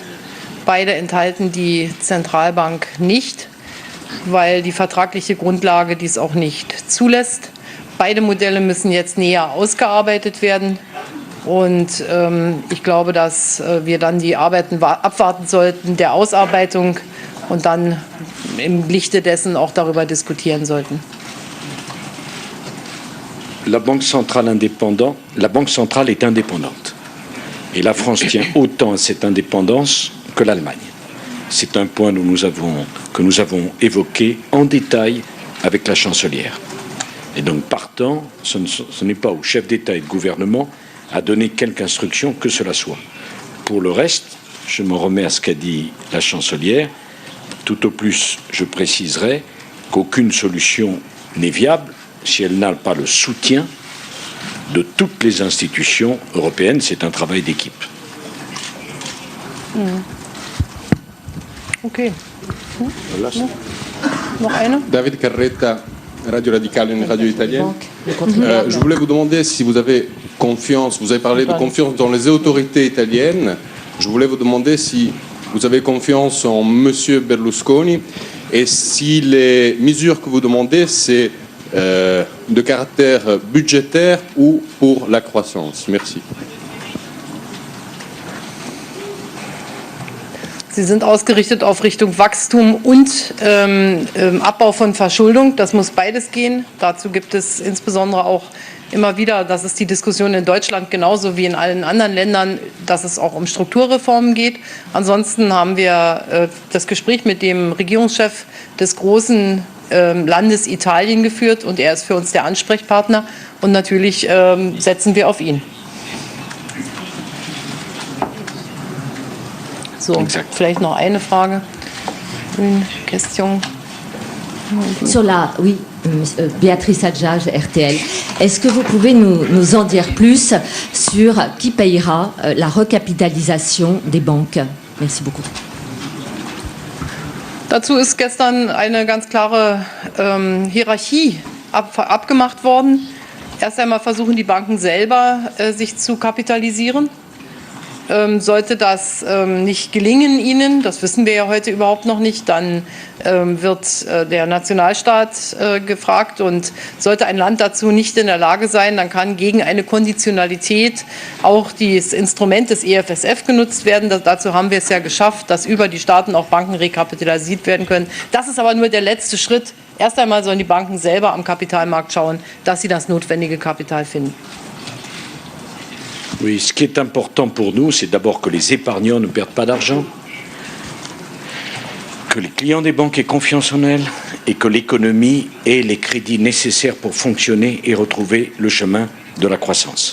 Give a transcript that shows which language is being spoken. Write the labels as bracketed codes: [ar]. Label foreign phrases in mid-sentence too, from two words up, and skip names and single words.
[de] Beide enthalten die Zentralbank nicht, weil die vertragliche Grundlage dies auch nicht zulässt. Beide Modelle müssen jetzt näher ausgearbeitet werden. Und ich glaube, dass wir dann die Arbeiten abwarten sollten der Ausarbeitung und dann im Lichte dessen auch darüber diskutieren sollten. [fr] La Banque centrale est indépendante. Et la France tient autant à cette indépendance que l'Allemagne. C'est un point que nous avons évoqué en détail avec la chancelière. Et donc, partant, ce n'est pas au chef d'État et de gouvernement à donner quelque instruction que cela soit. Pour le reste, je me remets à ce qu'a dit la chancelière. Tout au plus, je préciserai qu'aucune solution n'est viable si elle n'a pas le soutien de toutes les institutions européennes. C'est un travail d'équipe. Okay. [de] Noch eine? [fr] David Carretta, Radio Radicale, une radio italienne. Je voulais vous demander si vous avez confiance, vous avez parlé de confiance dans les autorités italiennes. Je voulais vous demander si vous avez confiance en M. Berlusconi et si les mesures que vous demandez, c'est de caractère budgétaire ou pour la croissance. Merci. [de] Sie sind ausgerichtet auf Richtung Wachstum und Abbau von Verschuldung. Das muss beides gehen. Dazu gibt es insbesondere auch immer wieder, das ist die Diskussion in Deutschland genauso wie in allen anderen Ländern, dass es auch um Strukturreformen geht. Ansonsten haben wir das Gespräch mit dem Regierungschef des großen Landes Italien geführt und er ist für uns der Ansprechpartner und natürlich setzen wir auf ihn. So, vielleicht noch eine Frage. [fr] Une question. Sur la, oui, Béatrice Adjage, RTL. Est-ce que vous pouvez nous en dire plus sur qui payera la recapitalisation des banques? Merci beaucoup. [de] Dazu ist gestern eine ganz klare Hierarchie abgemacht worden. Erst einmal versuchen die Banken selber, sich zu kapitalisieren. Sollte das nicht gelingen ihnen, das wissen wir ja heute überhaupt noch nicht, dann wird der Nationalstaat gefragt und sollte ein Land dazu nicht in der Lage sein, dann kann gegen eine Konditionalität auch das Instrument des EFSF genutzt werden. Dazu haben wir es ja geschafft, dass über die Staaten auch Banken rekapitalisiert werden können. Das ist aber nur der letzte Schritt. Erst einmal sollen die Banken selber am Kapitalmarkt schauen, dass sie das notwendige Kapital finden. [fr] Oui, ce qui est important pour nous, c'est d'abord que les épargnants ne perdent pas d'argent, que les clients des banques aient confiance en elles et que l'économie ait les crédits nécessaires pour fonctionner et retrouver le chemin de la croissance.